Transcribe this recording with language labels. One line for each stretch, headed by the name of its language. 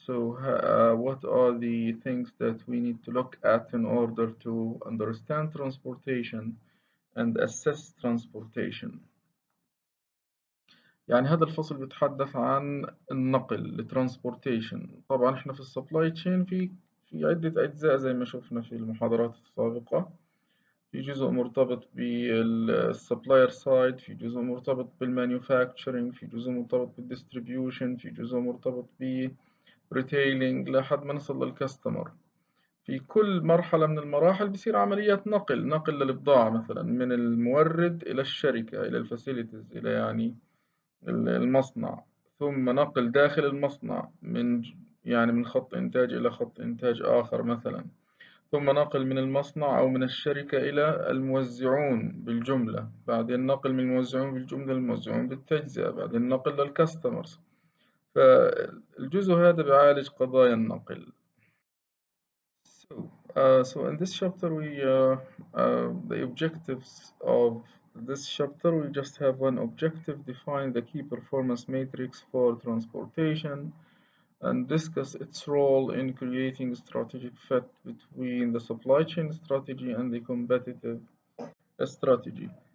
English: So, what are the things that we need to look at in order to understand transportation and assess transportation؟
Arabic: يعني هذا الفصل بيتحدث عن النقل
English: transportation.
Arabic: طبعا احنا في السبلاي تشين في عدة أجزاء زي ما شفنا في المحاضرات السابقة. في جزء مرتبط بالسبلاير سايد، في جزء مرتبط بالمانيفاكتشرنج، في جزء مرتبط بالديستريبيوشن، في جزء مرتبط بريتيلينج لحد ما نصل للكاستمر. في كل مرحلة من المراحل بيصير عمليات نقل للبضاعة، مثلا من المورد إلى الشركة إلى الفاسيلتيز إلى يعني المصنع، ثم نقل داخل المصنع من خط إنتاج إلى خط إنتاج آخر مثلا، ثم نقل من المصنع أو من الشركة إلى الموزعون بالجملة، بعدين نقل من الموزعون بالجملة للموزعون بالتجزئة، بعدين نقل للكاستمرز. فالجزء هذا بيعالج قضايا النقل.
English: So in this chapter the objectives of this chapter, we just have one objective: define the key performance matrix for transportation and discuss its role in creating strategic fit between the supply chain strategy and the competitive strategy.